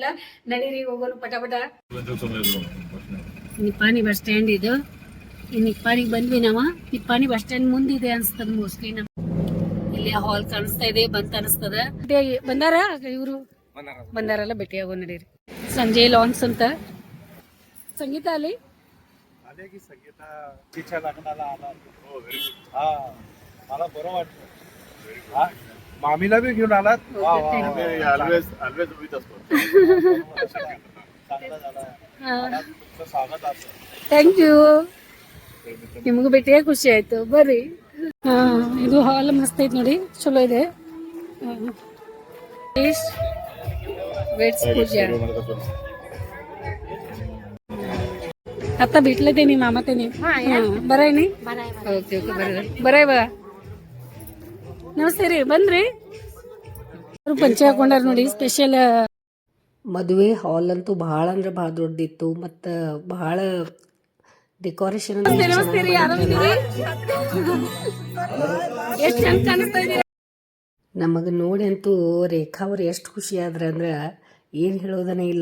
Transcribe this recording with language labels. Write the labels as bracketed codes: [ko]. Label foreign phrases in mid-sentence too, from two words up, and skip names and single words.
[kn] ನಡೀರಿ ಹೋಗೋನು ಪಟಾಪಟ. ನಿಪ್ಪಾಣಿ ಬಸ್ ಸ್ಟ್ಯಾಂಡ್ ಇದು. ಈ ನಿಪ್ಪಾಣಿಗೆ ಬಂದ್ವಿ ನಾವು. ನಿಪ್ಪಾಣಿ ಬಸ್ ಸ್ಟ್ಯಾಂಡ್ ಮುಂದಿದೆ ಅನ್ಸ್ತದ ಮೋಸ್ಟ್ಲಿ. ಇಲ್ಲಿ ಹಾಲ್ ಕಾಣಿಸ್ತಾ ಇದೆ, ಬಂತ ಅನಿಸ್ತದ. ಬಂದಾರ ಇವರು ಬಂದಾರಲ್ಲ, ಭೇಟಿ ಆಗೋ ನಡೀರಿ. ಸಂಜೆ ಲಾನ್ಸ್ ಅಂತ [mr] संगीत आली की संगीता तिच्या लग्नाला आला. हो, [en] very good. [mr] हा, मला बरं वाटलं. हा, मामीला बी घेऊन आलात. वा वा, [en] always with [mr] असतो. चांगला झाला. तुमचं स्वागत असतं. [en] thank you. [kn] ನಿಮಗೂ ಭೇಟಿಯಾಗಿ ಖುಷಿ ಆಯ್ತು. ಬರ್ರಿ. ಇದು ಹಾಲ್ ಮಸ್ತ್ ಐತಿ ನೋಡಿ, ಚಲೋ ಇದೆ. [mr] ಪೂಜಾ आता भेटले ते मामा ते बरं आहे नाही. [en] OK OK, [mr] बरं आहे बघा. [kn] ನಮಸ್ತೆ ರೀ, ಬನ್ರಿ. ಪಂಚೆ ಹಾಕೊಂಡಾರ ನೋಡಿ, ಸ್ಪೆಷಲ್. ಮದುವೆ ಹಾಲ್ ಅಂತೂ ಭಾಳ ಅಂದ್ರೆ ಭಾಳ ದೊಡ್ಡಿತ್ತು, ಮತ್ತು ಭಾಳ ಡೆಕೋರೇಷನ್ ನಮಗೆ ನೋಡಿ ಅಂತೂ ರೇಖಾ ಅವ್ರು ಎಷ್ಟು ಖುಷಿ ಆದ್ರೆ ಅಂದ್ರೆ ಏನು ಹೇಳೋದನೇ ಇಲ್ಲ.